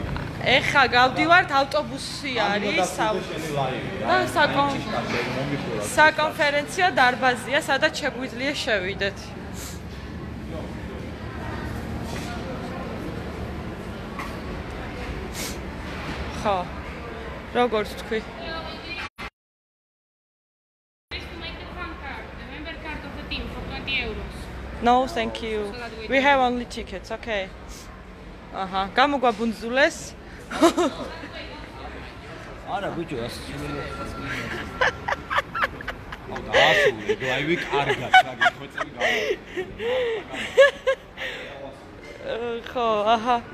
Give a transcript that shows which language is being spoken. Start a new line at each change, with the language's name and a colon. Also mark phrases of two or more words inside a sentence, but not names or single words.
Georgian: ეხა გავდივართ ავტობუსი არის და საკონფერენციო დარბაზია, სადაც შეგვიძლია შევიდეთ. ხო. როგორც თქვი?
English: No, thank you. We have only tickets, okay.
Georgian: აჰა, გამოგვაბუნძულეს. არა ბიჭო, ასე აუ, დაასრულე, ლაივი კარგად, გაგიხვეწები გავა. ხო, აჰა.